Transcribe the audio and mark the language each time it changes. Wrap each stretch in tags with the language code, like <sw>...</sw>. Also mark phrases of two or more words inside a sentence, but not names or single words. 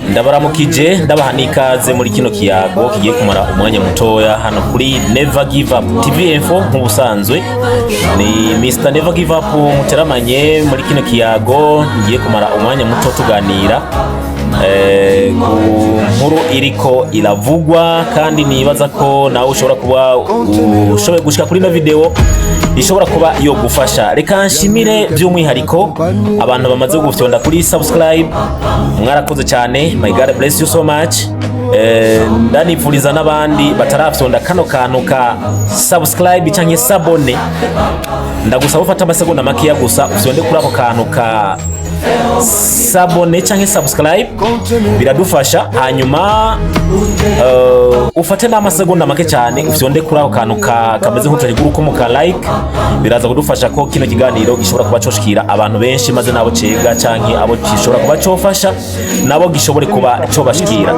<rn>ndabaramukije ndabaha n'ikaze muri kino kiyago kigiye kumara umwanya mutoya hano kuri Never Give Up TV Info. Nk'ubusanzwe ni Mr Never Give Up muteramanye muri kino kiyago ngiye kumara umwanya muto tuganira ku nkuru iriko iravugwa, kandi nibaza ko nawe ushobora kuba ushoboye gushika kuri ino video ishobora kuba yo gufasha. Reka nshimire by'umwihariko abantu bamaze gufyonda kuri subscribe, mwarakoze cyane.</rn> <en>My God bless you so much.</en> <rn>Ndanipfuriza n'abandi batarafyonda kano kantu ka subscribe cyangwa sabone, ndagusaba ufata amasegonda makeya gusa ufyonde kuri ako kantu ka sabone cyangwa subscribe, biradufasha. Hanyuma ufate n'amasegonda make cyane ufyonde kuri ako kantu kameze nk'utari guruko ka like, biraza kudufasha ko kino kiganiro gishobora kuba coshikira abantu benshi, maze nabo cega cyangwa abo gishobora kuba cofasha nabo gishobore kuba cobashikira.</rn>